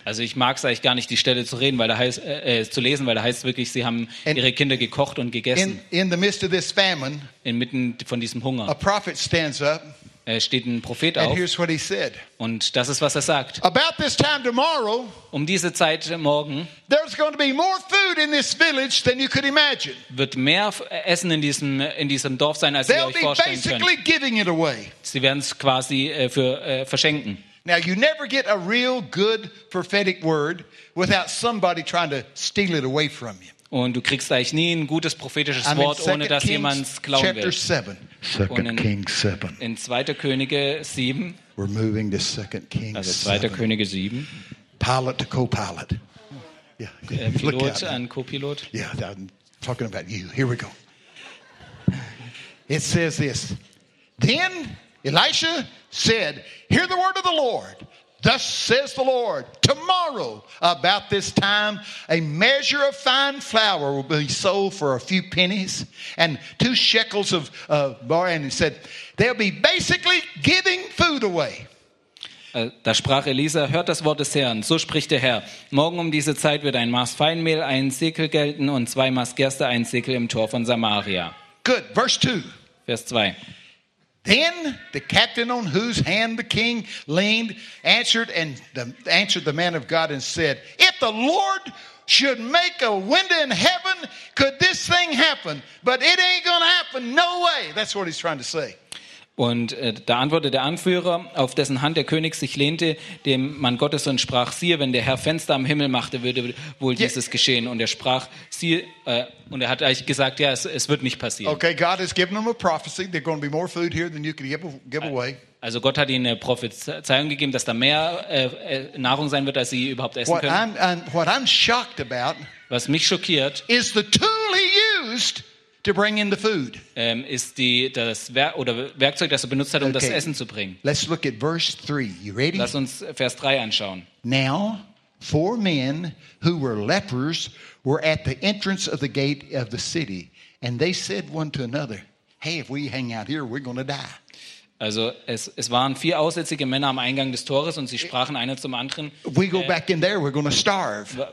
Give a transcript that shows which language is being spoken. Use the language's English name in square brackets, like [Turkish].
[German] Also, ich mag es eigentlich gar nicht, die Stelle zu reden, weil da heißt zu lesen, weil da heißt wirklich, sie haben ihre Kinder gekocht und gegessen. [English] In the midst of this famine, [German] inmitten von diesem Hunger, [English] a prophet stands up. [German] Steht ein Prophet auf. [English] And here's what he said. [German] Und das ist, was er sagt. [English] About this time tomorrow, [German] diese Zeit morgen, [English] there's going to be more food in this village than you could imagine. [German] Wird mehr Essen in diesem Dorf sein, als [English] they'll [German] ihr euch vorstellen könnt. [English] Basically giving it away. [German] Sie werden es quasi verschenken. [English] Now you never get a real good prophetic word without somebody trying to steal it away from you. [German] Und du kriegst eigentlich nie ein gutes prophetisches Wort, ohne dass jemand es glauben will. [English] In [German] 2. Könige 7. [English] We're moving to 2. Kings [German] 7. Also 2. Könige 7. [English] Pilot to co-pilot. [German] Pilot an Co-Pilot. [English] Yeah, I'm talking about you. Here we go. It says this. Then Elisha said, hear the word of the Lord. Thus says the Lord, tomorrow about this time, a measure of fine flour will be sold for a few pennies and 2 shekels of barley. And he said, they'll be basically giving food away. [German] Da sprach Elisa, hört das Wort des Herrn. So spricht der Herr. Morgen um diese Zeit wird ein Maß Feinmehl, 1 Sekel gelten und 2 Maß Gerste, 1 Sekel im Tor von Samaria. [English] Good. Verse 2. [German] Vers 2. [English] Then the captain on whose hand the king leaned answered the man of God and said, if the Lord should make a window in heaven, could this thing happen? But it ain't gonna happen, no way. That's what he's trying to say. [German] Und da antwortete der Anführer, auf dessen Hand der König sich lehnte, dem Mann Gottes, und sprach: Siehe, wenn der Herr Fenster am Himmel machte, würde wohl dieses geschehen. Und er sprach: Siehe, und er hat eigentlich gesagt: Ja, es wird nicht passieren. [English] Okay, God has given them a prophecy. There's going to be more food here than you can give away. [German] Also Gott hat ihnen eine Prophezeiung gegeben, dass da mehr Nahrung sein wird, als sie überhaupt essen können. [English] What I'm shocked about, [German] was mich schockiert, [English] is the tool he used to bring in the food. [German] Werkzeug, das er benutzt hat, um das Essen zu bringen. [English] Let's look at verse 3. You ready? [German] Lass uns Vers 3 anschauen. [English] Now, four men who were lepers were at the entrance of the gate of the city, and they said one to another, "Hey, if we hang out here, we're going to die." [German] Also es waren vier aussätzige Männer am Eingang des Tores und sie sprachen einer zum anderen: [English] "We go back in there, we're going to starve."